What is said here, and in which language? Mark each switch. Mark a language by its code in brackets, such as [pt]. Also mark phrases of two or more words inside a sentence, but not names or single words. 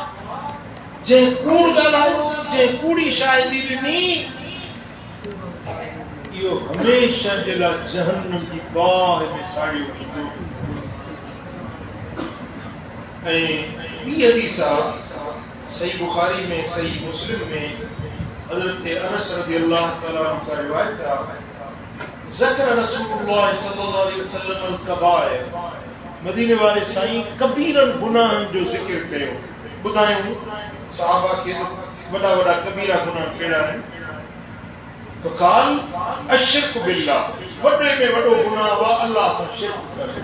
[sd] जंहिं कूड़ ॻाल्हायो, जंहिं कूड़ी शाहिदी ॾिनी, इहो हमेशह जे लाइ जहन्नम जी बाहि में साड़ियो वेंदो। ऐं ॿी हदीस आहे सही बुखारी में, सही मुस्लिम में, हज़रत अनस [ar] رضي الله تعالى عنه [sd] का रिवायत आहे, [ar] ذكر رسول الله صلى الله عليه وسلم الكبائر, [sd] मदीने वाले साईं कबीरन गुनाहनि जो ज़िक्र कयो। ॿुधायूं सहाबा खे वॾा वॾा कबीरा गुनाह कहिड़ा आहिनि? तो [ar] قال الإشراك بالله, [sd] वॾे में वॾो गुनाह आहे अल्लाह सां शिरक करणु।